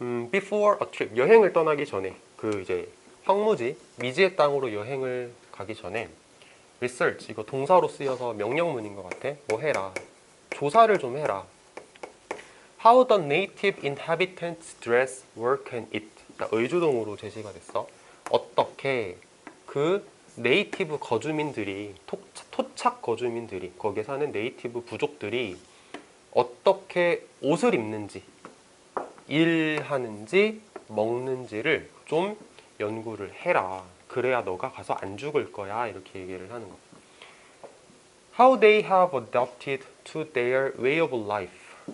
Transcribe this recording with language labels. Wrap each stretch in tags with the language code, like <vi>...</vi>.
<en>before a trip,</en> <ko>여행을 떠나기 전에 그 이제 황무지, 미지의 땅으로 여행을 가기 전에 research, 이거 동사로 쓰여서 명령문인 것 같아. 뭐 해라. 조사를 좀 해라.</ko> <en>How the native inhabitants dress, work and eat.</en> <ko>자, 의주동으로 제시가 됐어. 어떻게 그 네이티브 거주민들이, 토착 거주민들이, 거기에 사는 네이티브 부족들이 어떻게 옷을 입는지, 일하는지, 먹는지를 좀 연구를 해라. 그래야 너가 가서 안 죽을 거야. 이렇게 얘기를 하는 거.</ko> <en>How they have adapted to their way of life.</en>